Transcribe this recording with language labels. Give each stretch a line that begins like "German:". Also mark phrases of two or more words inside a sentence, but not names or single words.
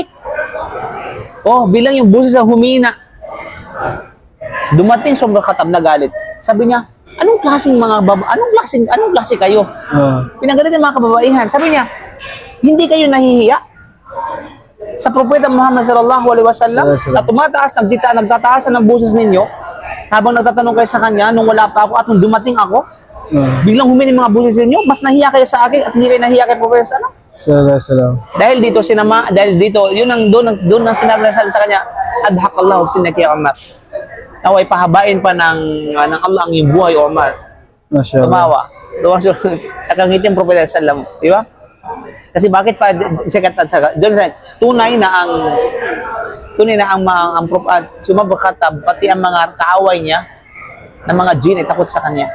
Filipino: Oh, bilang yung buses ang humina. Dumating sa Khattab na galit. Sabi niya, anong klase kayo? Pinagalit ng mga kababaihan. Sabi niya, hindi kayo nahihiya sa Propeta Muhammad
Arabic: صلى الله عليه وسلم
Filipino: na nagtataas ng buses ninyo habang nagtatanong kayo sa kanya nung wala pa ako at nung dumating ako, biglang humini mga buses ninyo, mas nahiya kayo sa akin at hindi kayo nahiya kay Propeta
Arabic: صلى الله عليه وسلم.
Filipino: Dahil dito, yun ang doon ang sinabi sa kanya,
Arabic: أضحك الله سنك يا عمر.
Filipino: Naway pahabain pa ng Allah ang iyong buhay, Omar. Tumawa. Nakangiti ang Propeta sallam, di ba? Kasi bakit pa doon tunay na ang si Umar bin Khattab, pati ang mga kaaway niya ng mga jinn ay takot sa kanya.